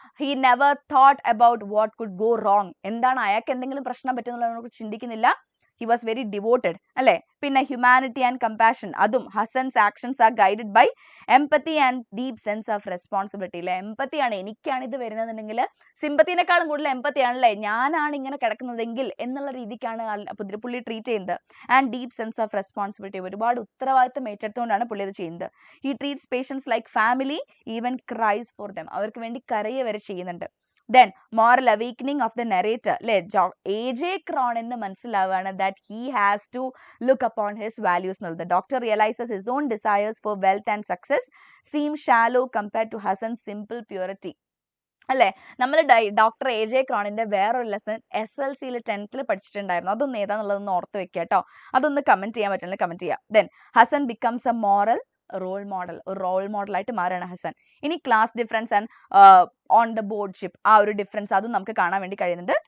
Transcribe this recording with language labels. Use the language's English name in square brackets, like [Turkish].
[English] He never thought about what could go wrong. [Malayalam] എന്താണ് അയാൾക്ക് എന്തെങ്കിലും പ്രശ്നം പറ്റുന്നുള്ളതിനെ കുറിച്ച് ചിന്തിക്കുന്നില്ല. [English] He was very devoted. അല്ലേ? പിന്നെ humanity and compassion. അതും Hassan's actions are guided by empathy and deep sense of responsibility. [Malayalam] അല്ലേ? empathy ആണ്. എനിക്കാണ് ഇത് വരുന്നതെന്നുണ്ടെങ്കിൽ സിമ്പത്തിനേക്കാളും കൂടുതൽ empathy ആണല്ലേ, ഞാനാണ് ഇങ്ങനെ കിടക്കുന്നതെങ്കിൽ എന്നുള്ള രീതിക്കാണ് പുള്ളി ട്രീറ്റ് ചെയ്യുന്നത്. [English] and deep sense of responsibility, [Malayalam] ഒരുപാട് ഉത്തരവാദിത്തം ഏറ്റെടുത്തുകൊണ്ടാണ് പുള്ളി ഇത് ചെയ്യുന്നത്. [English] he treats patients like family, even cries for them, [Malayalam] അവർക്ക് വേണ്ടി കരയെ വരെ ചെയ്യുന്നുണ്ട്. [English] Then moral awakening of the narrator, അല്ലെ, [Malayalam] AJ ക്രോണിന് മനസ്സിലാവുകയാണ് [English] that he has to look upon his values എന്നുള്ളത്. Doctor realizes his own desires for wealth and success seem shallow compared to Hassan's simple purity. [Malayalam] അല്ലേ, നമ്മൾ doctor AJ ക്രോണിന്റെ വേറൊരു lesson SLCയിൽ 10th പഠിച്ചിട്ടുണ്ടായിരുന്നു. അതൊന്ന് ഏതാന്നുള്ളതൊന്ന് ഓർത്ത് വെക്കുക കേട്ടോ. അതൊന്ന് കമന്റ് ചെയ്യാൻ പറ്റുന്നത് കമന്റ് ചെയ്യാം. [English] then Hassan becomes a moral role model, [Malayalam] ഒരു റോൾ മോഡലായിട്ട് മാറുകയാണ് ഹസൻ. ഇനി [English] class difference and on the ബോർഡ്ഷിപ്പ്, [Malayalam] ആ ഒരു ഡിഫറൻസ് അതും നമുക്ക് കാണാൻ വേണ്ടി കഴിയുന്നുണ്ട്.